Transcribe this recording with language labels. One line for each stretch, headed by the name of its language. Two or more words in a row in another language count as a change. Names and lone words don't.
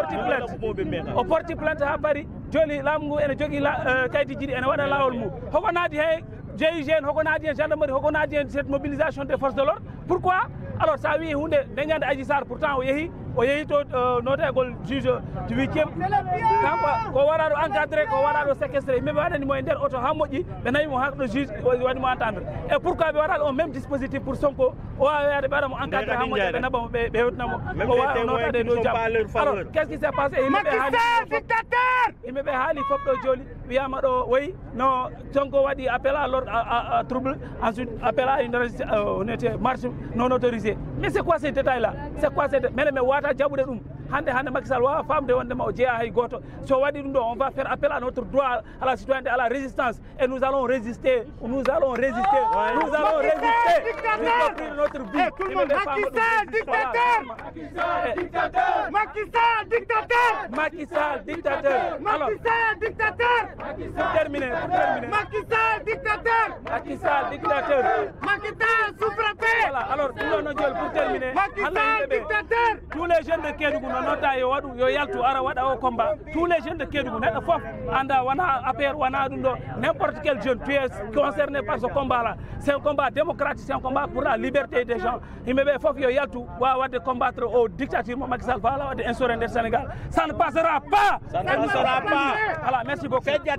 Fula: o porti plainte ha paari joni laamu ngu ene jogui kayiti jiɗi ene waɗa lawol mum hoko naadi he GIGN hoko naadi hen gendarmerie hoko naadi hen
French: cette mobilisation des forces de l'ordre pourquoi alors
Fula: sa wi hunde dañande Adji Sarr pourtant o yeehi to notegol
French: juge du 8e
Fula: kanko ko waraɗo encadré ko waraɗo séquestré yimɓeɓe waɗanimo e nder auto ha moƴƴi ɓe nawimo hakɗo juge waɗimo
French: entendre et pourquoi
Fula: ɓe waɗaɗo on
French: même dispositif pour Sonko
Fula: o wawi wiyade ɓe waɗamo encadré ha moƴƴi ɓe naɓamo ɓe hewtinamo o wawa notade dow jaam
French: alors qu'est ce qui s'est passé
Fula: yimɓeɓe haali fof ɗo joni wiyama ɗo woyi no Sonko waɗi
French: appel à l'ordre à trouble ensuite appel à une marche non autorisée mais c'est quoi ces détails là c'est quoi ces
Fula: mene wata jaɓude ɗum hande Macky Sall wawa famde wondema o jeeya hay goto so waɗi ɗum ɗo
French: on va faire appel à notre droit à la citoyenneté à la résistance et nous allons résister jusqu'au prix de notre vie Macky Sall dictateur alors pour terminer Macky Sall dictateur voilà alors
Fula: ɗum ɗo joni
French: pour terminer tous les jeunes de Kédougou
Fula: no nota yo waɗu yo yaltu ara waɗa o
French: combat tous les jeunes de Kédougou
Fula: neɗɗo fof anda wona APR wona ɗum ɗo
French: n'importe quel jeune tu es concerné par ce combat là c'est un combat démocratique c'est un combat pour la liberté des gens
Fula: yimɓeɓe fof yo yaltu wawa wadde
French: combattre au dictature
Fula: mo Macky Sall wala wadde
French: instauré nder Sénégal ça ne passera pas ça ne passera pas voilà merci beaucoup